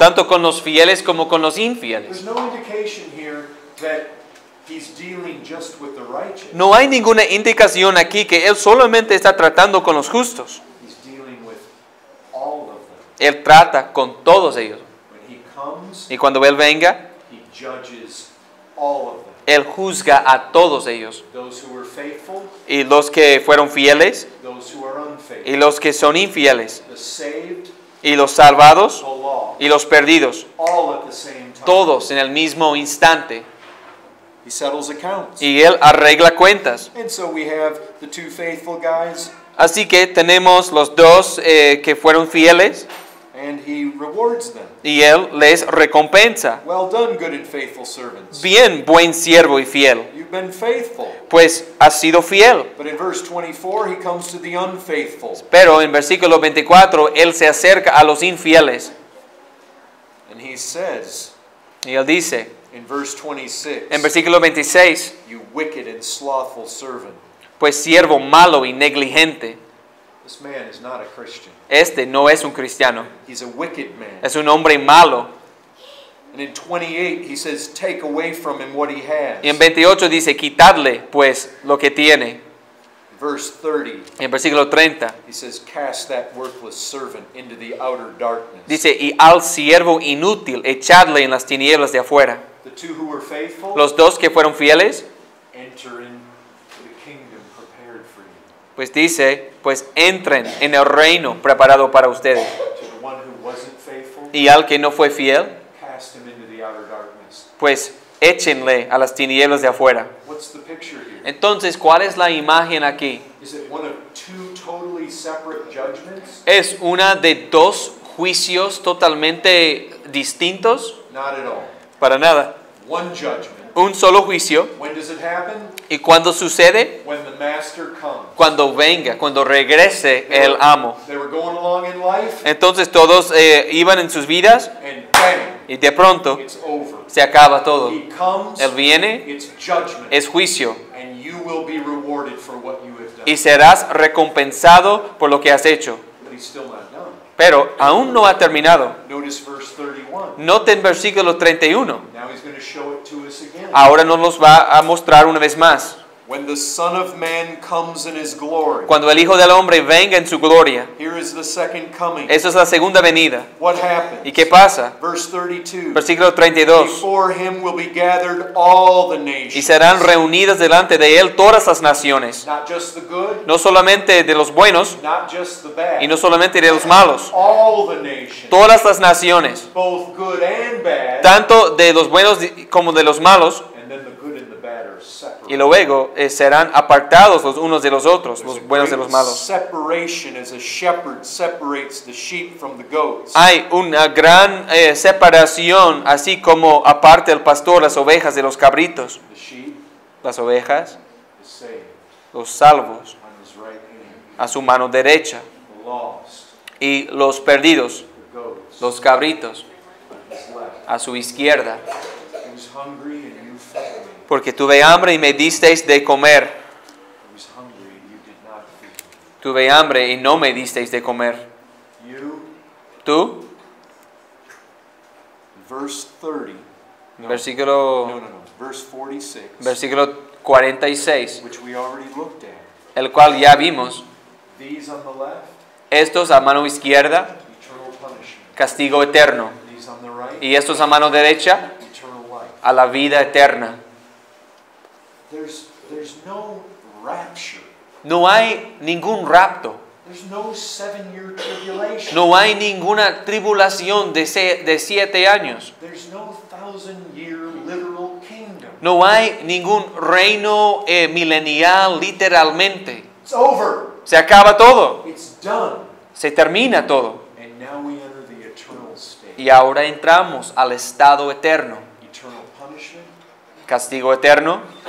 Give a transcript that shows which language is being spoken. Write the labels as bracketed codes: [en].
[es] Tanto con los fieles como con los infieles. [en] There's no indication here that he's dealing just with the righteous. [es] No hay ninguna indicación aquí que Él solamente está tratando con los justos. [en] He's dealing with all of them. [es] Él trata con todos ellos. [en] When he comes, [es] Y cuando Él venga, [en] he judges all of them. [es] Él juzga a todos ellos. [en] Those who were faithful, [es] Y los que fueron fieles [en] those who are unfaithful. [es] y los que son infieles. [en] The saved, [es] Y los salvados [en] the lost. [es] y los perdidos. [en] All at the same time. [es] Todos en el mismo instante. [en] He settles accounts. [es] Y Él arregla cuentas. [en] And so we have the 2 faithful guys, [es] Así que tenemos los dos que fueron fieles [en] and he rewards them. [es] y Él les recompensa. [en] Well done, good and faithful servants. [es] Bien, buen siervo y fiel, [en] You've been faithful. [es] pues has sido fiel. [en] But in verse 24, he comes to the unfaithful. [es] Pero en versículo 24, Él se acerca a los infieles [en] And he says, [es] y Él dice, [en] in verse 26, [es] en versículo 26, [en] you wicked and slothful servant. [es] pues siervo malo y negligente. [en] This man is not a Christian. [es] Este no es un cristiano, [en] He's a wicked man. [es] es un hombre malo. [en] And in 28 he says, take away from him what he has. [es] Y en 28 dice, quitadle pues lo que tiene. [en] Verse 30, [es] En versículo 30 [en] he says, cast that worthless servant into the outer darkness. [es] dice, y al siervo inútil echadle en las tinieblas de afuera. [en] The two who were faithful, [es] Los dos que fueron fieles, [en] enter into the kingdom prepared for you. [es] pues dice, pues entren en el reino preparado para ustedes. [en] To the one who wasn't faithful, [es] Y al que no fue fiel, [en] cast him into the outer darkness. [es] pues échenle a las tinieblas de afuera. [en] What's the picture here? [es] Entonces, ¿cuál es la imagen aquí? [en] Is it one of two totally separate judgments? [es] ¿Es una de dos juicios totalmente distintos? [en] Not at all. [es] Para nada. [en] One judgment. [es] Un solo juicio. [en] When does it happen? [es] ¿Y cuándo sucede? [en] When the master comes. [es] Cuando venga, cuando regrese el amo. [en] They were going along in life, [es] Entonces todos iban en sus vidas [en] and bang, [es] y de pronto [en] it's over. [es] se acaba todo. [en] He comes, [es] Él viene, [en] it's judgment, [es] es juicio [en] and you will be rewarded for what you have done. [es] y serás recompensado por lo que has hecho. [en] But he's still not done. [es] Pero aún no ha terminado. [en] Notice verse 31. [es] Noten versículo 31. [en] Now he's going to show it to us again. [es] Ahora nos los va a mostrar una vez más. [en] When the Son of Man comes in his glory. [es] Cuando el Hijo del Hombre venga en su gloria. [en] Here is the second coming. [es] Esa es la segunda venida. [en] What happens? [es] ¿Y qué pasa? [en] Verse 32. [es] Versículo 32. [en] Before him will be gathered all the [es] Y [en] nations. [es] serán reunidas delante de él todas las naciones. [en] Not just the good, [es] No solamente de los buenos [en] not just the bad. [es] y no solamente de los malos. [en] All the nations. [es] Todas las naciones, [en] Both good and bad. [es] tanto de los buenos como de los malos. [en] And then the good and the bad are separate. [es] Y luego serán apartados los unos de los otros, [en] There's [es] los [en] a [es] buenos de [en] great [es] los malos. [en] separation as a shepherd separates the sheep from the goats. [es] Hay una gran separación, así como aparte el pastor las ovejas de los cabritos. [en] The sheep [es] Las ovejas, [en] is saved [es] los salvos, [en] on his right hand. [es] a su mano derecha. [en] The lost, [es] Y los perdidos, [en] the goats, [es] los cabritos, [en] on his left. [es] a su izquierda. [en] I was hungry and you fed me. [es] Porque tuve hambre y me disteis de comer. [en] I was hungry and you did not feed me. [es] Tuve hambre y no me disteis de comer. [en] You, [es] Tú, [en] verse 30. No, [es] versículo, [en] no. Verse 46, [es] versículo 46, [en] which we already looked at. [es] el cual ya vimos. [en] These on the left, [es] Estos a mano izquierda, [en] eternal punishment. [es] castigo eterno. [en] These on the right, [es] Y estos a mano derecha, [en] eternal life. [es] a la vida eterna. [en] There's no rapture. [es] No hay ningún rapto. [en] There's no 7-year tribulation. [es] No hay ninguna tribulación de 7 años. [en] There's no 1,000-year literal kingdom. [es] No hay ningún reino milenial literalmente. [en] It's over. [es] Se acaba todo. [en] It's done. [es] Se termina todo. [en] And now we enter the eternal state. [es] Y ahora entramos al estado eterno. [en] Eternal punishment, [es] Castigo eterno,